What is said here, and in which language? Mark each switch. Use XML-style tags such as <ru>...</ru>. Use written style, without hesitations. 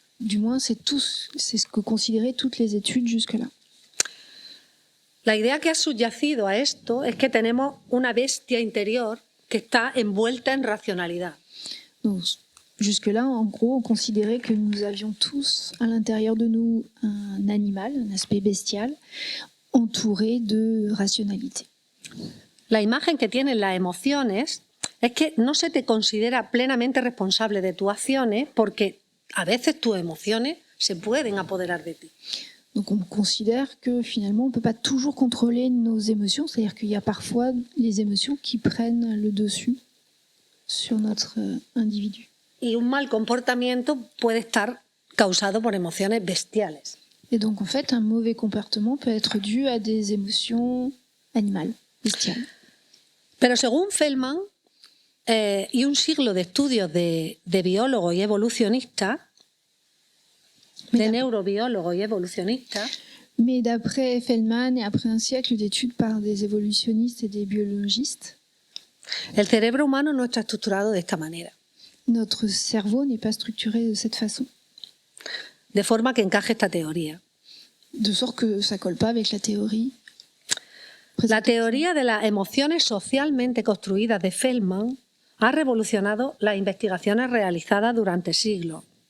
<fr>Du moins, c'est ce que considéraient toutes les études jusque-là.</fr> <es>La idea que ha subyacido a esto es que tenemos una bestia interior que está envuelta en racionalidad.</es> <fr>Donc, jusque-là, en gros, on considérait que nous avions tous à l'intérieur de nous un animal, un aspect bestial, entouré de rationalité.</fr> <es>La imagen que tienen las emociones es que no se te considera plenamente responsable de tus acciones porque a veces tus emociones se pueden apoderar de ti.</es> <fr>Donc on considère que finalement on ne peut pas toujours contrôler nos émotions, c'est-à-dire qu'il y a parfois les émotions qui prennent le dessus sur notre individu.</fr> <es>Y un mal comportamiento puede estar causado por emociones bestiales.</es> <fr>Et donc en fait un mauvais comportement peut être dû à des émotions animales, bestiales.</fr> <es>Pero según Feldman y un siglo de estudios de biólogos y evolucionistas, de neurobiólogos y evolucionistas,</es> <fr>mais d'après Feldman et après un siècle d'études par des évolutionnistes et des biologistes,</fr> <es>el cerebro humano no está estructurado de esta manera.</es> <fr>Notre cerveau n'est pas structuré de cette façon.</fr> <es>De forma que encaje esta teoría.</es> <fr>De sorte que ça colle pas avec la théorie.</fr> <es>La teoría de las emociones socialmente construidas de Feldman ha revolucionado las investigaciones realizadas durante siglos.</es>